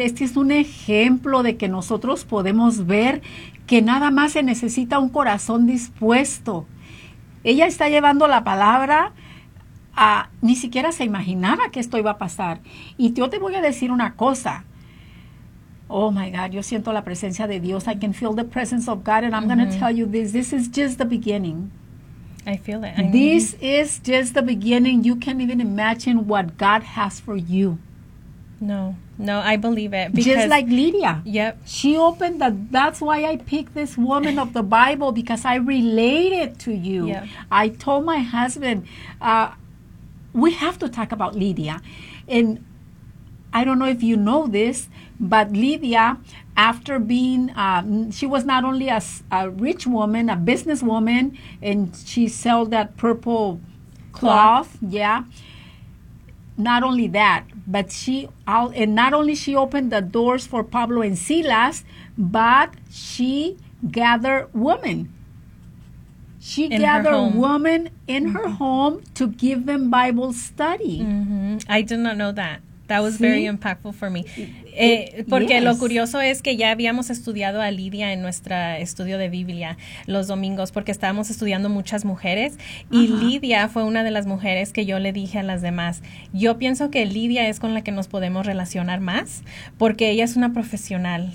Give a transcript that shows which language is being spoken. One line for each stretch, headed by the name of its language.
Spanish: Este es un ejemplo de que nosotros podemos ver que nada más se necesita un corazón dispuesto. Ella está llevando la palabra a, ni siquiera se imaginaba que esto iba a pasar. Y yo te voy a decir una cosa.
English: Oh, my God,
Spanish: yo siento la presencia de Dios.
English: I can feel the presence of God, and I'm going to tell you this. This is just the beginning. I feel it. This is just the beginning. You can't even imagine what God has for you. No, I believe it. Just like Lydia. Yep. She opened the, that's why I picked this woman of the Bible, because I related to you. Yep. I told my husband, we have to talk about Lydia. And I don't know if you know this, but Lydia, after being, she was not only a rich woman, a businesswoman, and she sold that purple cloth. Yeah. Not only that, but she, and not only she opened the doors for Pablo and Silas, but she gathered women. She in gathered women in her home to give them Bible study. Mm-hmm. I did not know that. That was very impactful for me.
Spanish: Porque lo curioso es que ya habíamos estudiado a Lidia en nuestro estudio de Biblia los domingos, porque estábamos estudiando muchas mujeres, y Lidia fue una de las mujeres que yo le dije a las demás, yo pienso que Lidia es con la que nos podemos relacionar más, porque ella es una profesional.